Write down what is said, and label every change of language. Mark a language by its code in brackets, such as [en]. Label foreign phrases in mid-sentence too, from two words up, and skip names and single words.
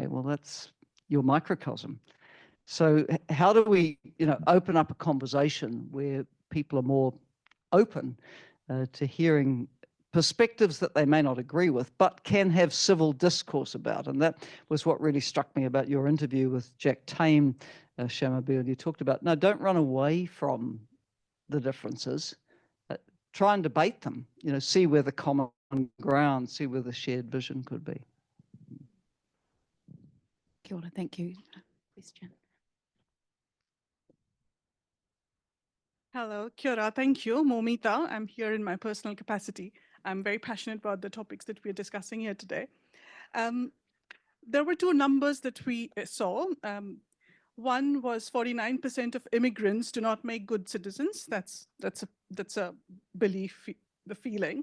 [en] Well, that's your microcosm. So how do we, you know, open up a conversation where people are more open to hearing perspectives that they may not agree with, but can have civil discourse about? And that was what really struck me about your interview with Jack Tame, Shamabil. You talked about, no, don't run away from the differences. Try and debate them, you know, see where the common ground, see where the shared vision could be. [mi] Kia ora, [en] thank you. Question. Hello, [mi] kia ora, [en] thank you. Momita, I'm here in my personal capacity. I'm very passionate about the topics that we're discussing here today. There were two numbers that we saw. One was 49% of immigrants do not make good citizens. That's a belief, the feeling.